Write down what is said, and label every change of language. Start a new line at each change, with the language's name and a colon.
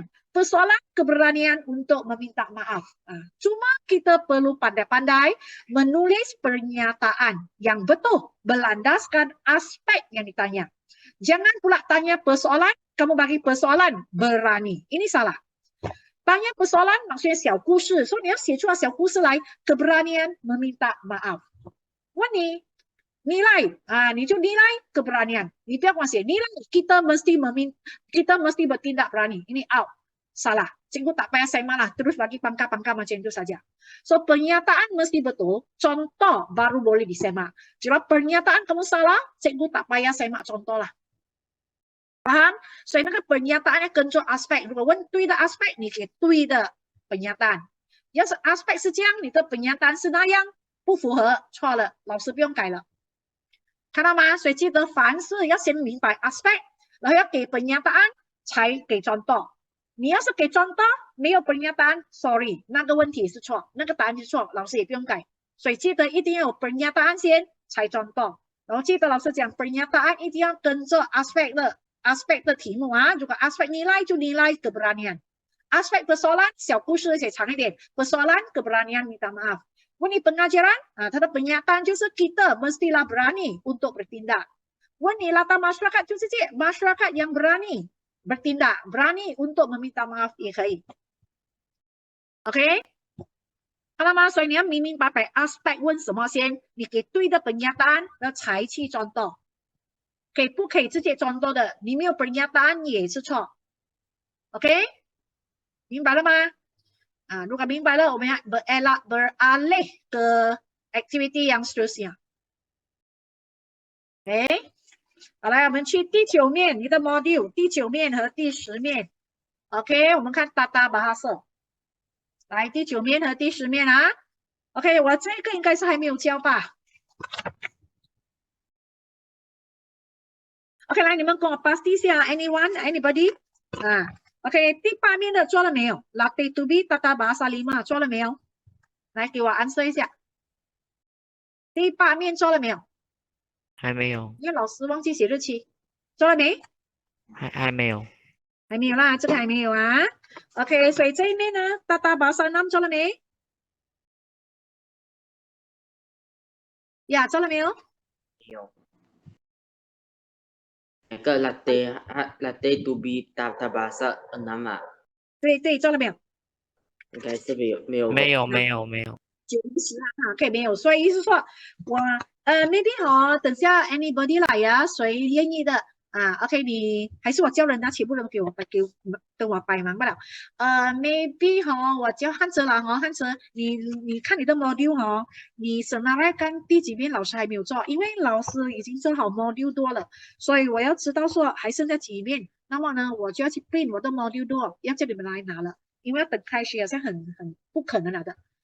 Malay: Persoalan keberanian untuk meminta maaf. Cuma kita perlu pandai-pandai menulis pernyataan yang betul berlandaskan aspek yang ditanya. Jangan pula tanya persoalan, kamu bagi persoalan berani. Ini salah. Tanya persoalan maksudnya 小故事.
Chinese: So, 你要写出来小故事来
Malay: keberanian meminta maaf.
Chinese: 问你 nilai, 你就 nilai keberanian. 你不要光写 nilai,
Malay: kita mesti bertindak berani. Ini out. Salah. Cikgu tak payah saya malah terus bagi pangkal-pangkal macam itu saja. So, pernyataan mesti betul, contoh baru boleh disemak. Jika pernyataan kamu salah, cikgu tak payah semak contoh lah. Faham?
Chinese: So, 那个 pernyataannya 跟着 aspek. 如果问对的 aspek, 你给对的 pernyataan. 要是 aspek 是这样，你的 pernyataan 是那样，不符合，错了，老师不用改了。看到吗？所以记得凡事要先明白 aspek， 然后要给 pernyataan 才给contoh。你要是给contoh， 没有 pernyataan， sorry， 那个问题是错，那个答案是错，老师也不用改。所以记得一定要有 pernyataan 先，才contoh。然后记得老师讲 pernyataan 一定要跟着 aspek 的题目
Malay: juga aspek nilai
Chinese: 就 nilai keberanian. Aspek persoalan 小故事而且长一点
Malay: persoalan keberanian minta maaf.
Chinese: 问你pengajaran,它的pernyataan 就是
Malay: kita mestilah berani untuk bertindak. 问你 latar masyarakat 就是masyarakat yang berani bertindak, berani untuk meminta maaf
Chinese: 也可以。 OK， 好了吗？所以你要明明白白 aspect 问什么先，你给对的 pernyataan 然后才去contoh。给不可以直接contoh的，你没有 pernyataan 也是错。 OK， 明白了吗？如果明白了，我们要
Malay: beralih ke activity yang seterusnya。
Chinese: OK， 好来，我们去第9面，你的 module 第9面和第10面。 OK， 我们看 tata bahasa。来，第9面和第10面啊。 OK， 我这个应该是还没有教吧 ？OK， 来，你们跟我 pasti 一下 ，anyone，anybody？ OK， 第8面的做了没有 ？Latih to be tata bahasa 5做了没有？来，给我 answer 一下。第8面做了没有？还没有，因为老师忘记写日期，做了没？还没有，还没有啦，这个还没有啊。OK， 所以这一面呢，tata bahasa 6做了没？呀，做了没有？有。那个 latte to be tata bahasa 6啊，对，做了没有？应该是没有没有， 90啊，OK， 没有，所以意思说我maybe 等下 anybody 来呀，谁愿意的OK， 你还是我叫人家全部人跟我帮忙不了，maybe 我叫汉哲啦汉哲，你看你的 module 你审拿来看第几面老师还没有做，因为老师已经做好 module 多了，所以我要知道说还剩下几面，那么呢我就要去 print 我的 module 多，要叫你们来拿了，因为要等开学好像很不可能了的。